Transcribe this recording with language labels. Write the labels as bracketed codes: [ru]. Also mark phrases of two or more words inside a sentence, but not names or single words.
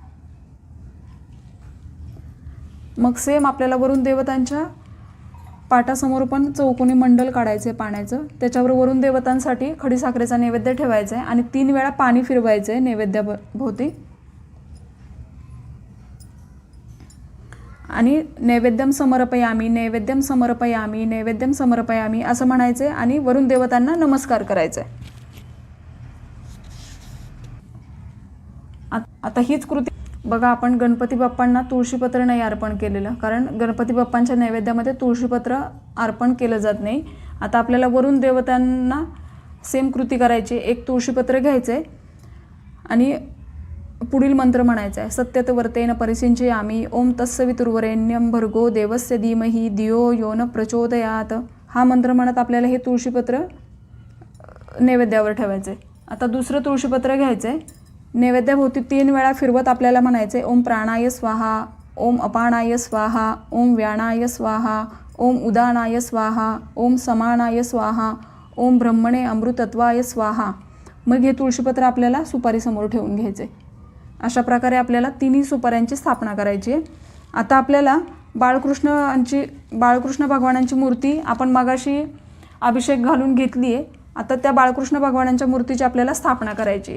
[mr] मग सेम आपल्याला वरुण देवतांच्या पाटासमोर पण चौकोनी मंडल काढायचं आहे पाण्याचं. त्याच्यावर वरुण देवतांसाठी खडीसाखरेचा नैवेद्य ठेवायचा आहे आणि 3 वेळा पाणी फिरवायचं आहे नैवेद्याभोवती. आणि [sa] नैवेद्यम समर्पयामी, नैवेद्यम समर्पयामी, नैवेद्यम समर्पयामी [mr] असं म्हणायचं आहे आणि वरुण देवतांना नमस्कार करायचा आहे. आता हीच कृती बघा. आपण गणपती बाप्पांना तुळशीपत्र नाही अर्पण केलेलं, कारण गणपती बाप्पांच्या नैवेद्यामध्ये तुळशीपत्र अर्पण केलं जात नाही. आता आपल्याला वरुण देवतांना सेम कृती करायची. एक तुळशीपत्र घ्यायचं आहे आणि पुढील मंत्र म्हणायचा आहे [sa] सत्यत वर्तेन परिसिंचयामि ओम तत्सवितुर्वरेण्यं भर्गो देवस्य धीमहि धियो यो न प्रचोदयात्. [mr] हा मंत्र म्हणत आपल्याला हे तुळशीपत्र नैवेद्यावर ठेवायचं आहे. आता दुसरं तुळशीपत्र घ्यायचं आहे. नैवेद्याभोवती 3 वेळा फिरवत आपल्याला म्हणायचं आहे [sa] ओम प्राणाय स्वाहा, ओम अपानाय स्वाहा, ओम व्यानाय स्वाहा, ओम उदानाय स्वाहा, ओम समानाय स्वाहा, ओम ब्रह्मणे अमृतत्वाय स्वाहा. [mr] मग हे तुळशीपत्र आपल्याला सुपारीसमोर ठेवून घ्यायचे. अशा प्रकारे आपल्याला 3 सुपाऱ्यांची स्थापना करायची आहे. आता आपल्याला बाळकृष्ण भगवानांची मूर्ती आपण मगाशी अभिषेक घालून घेतली आहे. आता त्या बाळकृष्ण भगवानांच्या मूर्तीची आपल्याला स्थापना करायची.